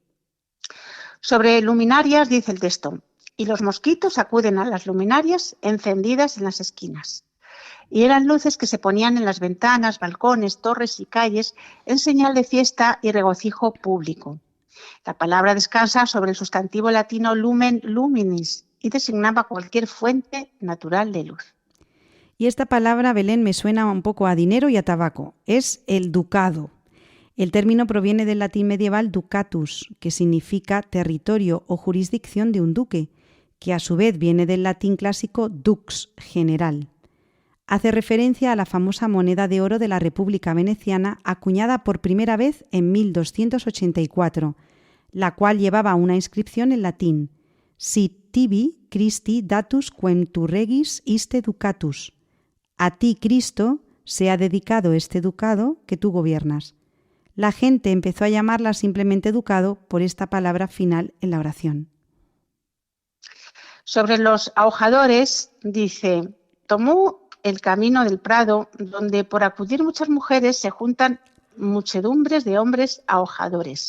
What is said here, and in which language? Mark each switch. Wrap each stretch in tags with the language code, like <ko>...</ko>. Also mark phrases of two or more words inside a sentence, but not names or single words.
<es>Sobre luminarias dice el texto: y los mosquitos acuden a las luminarias encendidas en las esquinas. Y eran luces que se ponían en las ventanas, balcones, torres y calles en señal de fiesta y regocijo público. La palabra descansa sobre el sustantivo latino</es> <la>lumen luminis</la> <es>y designaba cualquier fuente natural de luz. Y esta palabra, Belén, me suena un poco a dinero y a tabaco. Es el ducado. El término proviene del latín medieval ducatus, que significa territorio o jurisdicción de un duque, que a su vez viene del latín clásico dux, general. Hace referencia a la famosa moneda de oro de la República Veneciana, acuñada por primera vez en 1284, la cual llevaba una inscripción en latín:</es> <la>Sit tibi Christi datus quem tu regis iste ducatus.</la> <es>A ti, Cristo, se ha dedicado este ducado que tú gobiernas. La gente empezó a llamarla simplemente ducado por esta palabra final en la oración. Sobre los ahojadores dice: tomó el camino del prado, donde por acudir muchas mujeres se juntan muchedumbres de hombres ahojadores.</es>